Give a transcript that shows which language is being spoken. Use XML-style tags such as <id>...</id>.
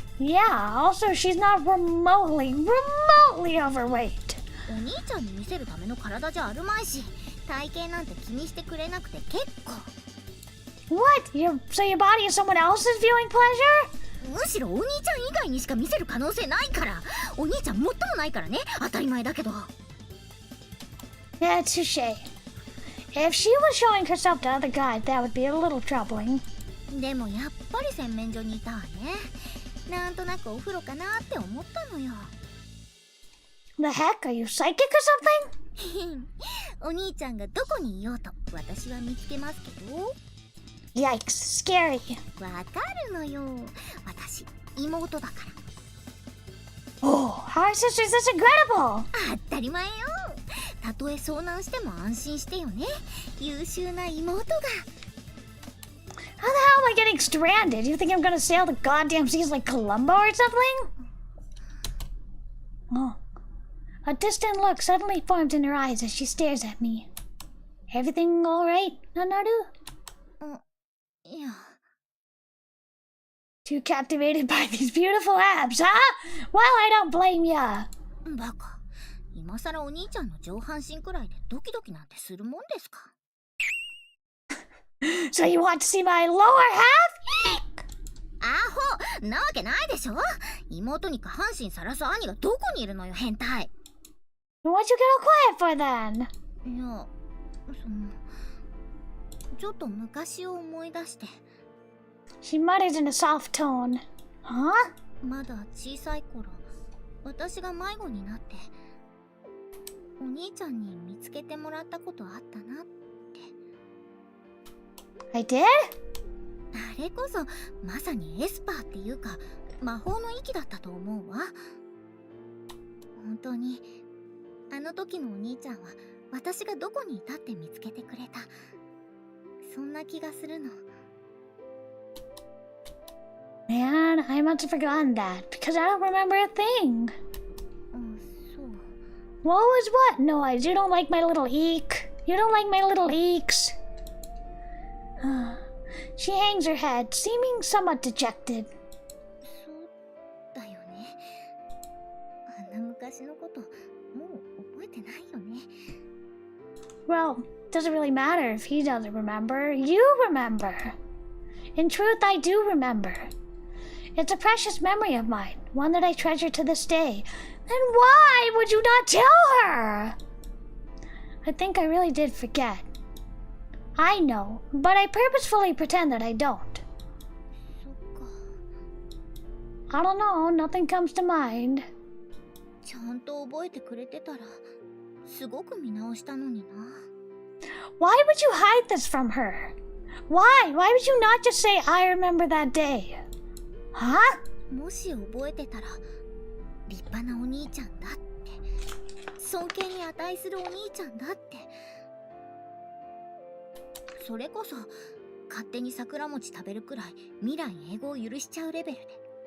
<en>Yeah, also she's not remotely overweight.</en> <ja>お兄ちゃんに見せるための体じゃあるまいし、体型なんて気にしてくれなくて結構。</ja> <en>What? So your body is someone else's viewing pleasure?</en> <ja>むしろお兄ちゃん以外にしか見せる可能性ないから。お兄ちゃんもっともないからね、当たり前だけど。</ja> <en>Yeah, touche. If she was showing herself to other guys, that would be a little troubling.</en> <ja>でもやっぱり洗面所にいたわね。なんとなくお風呂かなって思ったのよ。</ja> <en>The heck? Are you psychic or something?</en> <ja>お兄ちゃんがどこにいようと私は見つけますけど。</ja> <en>Yikes, scary.</en> <ja>わかるのよ。私妹だから。</ja> <en>Oh, our sister's this incredible!</en> <ja>当たり前よ。たとえ遭難しても安心してよね。優秀な妹が。</ja> <en>How the hell am I getting stranded? You think I'm gonna sail the goddamn seas like Columbo or something? Oh. A distant look suddenly forms in her eyes as she stares at me. Everything alright, Nanaru?</en> <ja>いや。</ja> <en>Too captivated by these beautiful abs, huh? Well, I don't blame ya.</en> <ja>バカ。今さらお兄ちゃんの上半身くらいでドキドキなんてするもんですか。</ja> <en>So you want to see my lower half?</en> <ja>アホなわけないでしょ。妹に下半身さらす兄がどこにいるのよ、変態。</ja> <en>What you get all quiet for then?</en> <ja>いや、ちょっと昔を思い出して。</ja> <en>She mutters in a soft tone. Huh?</en> <ja>まだ小さい頃、私が迷子になってお兄ちゃんに見つけてもらったことあったなって。</ja> <en>I did?</en> <ja>あれこそまさにエスパーっていうか魔法の域だったと思うわ。本当にあの時のお兄ちゃんは私がどこにいたって見つけてくれた。そんな気がするの。</ja> <en>Man, I must have forgotten that because I don't remember a thing.</en> <ja>そう。</ja> <en>What was what noise? You don't like my little eek? You don't like my little eeks? She hangs her head, seeming somewhat dejected.</en> <ja>そうだよね。あんな昔のこともう覚えてないよね。</ja> <en>Well, doesn't really matter if he doesn't remember. You remember. In truth, I do remember. It's a precious memory of mine, one that I treasure to this day. Then why would you not tell her? I think I really did forget. I know, but I purposefully pretend that I don't.</en> <ja>そっか。</ja> <en>I don't know, nothing comes to mind.</en> <ja>ちゃんと覚えてくれてたらすごく見直したのにな。</ja> <en>Why would you hide this from her? Why? Why would you not just say, I remember that day? Huh?</en> <ja>もし覚えてたら立派なお兄ちゃんだって、尊敬に値するお兄ちゃんだって、それこそ勝手に桜餅食べるくらい未来英語を許しちゃうレベルで。</ja>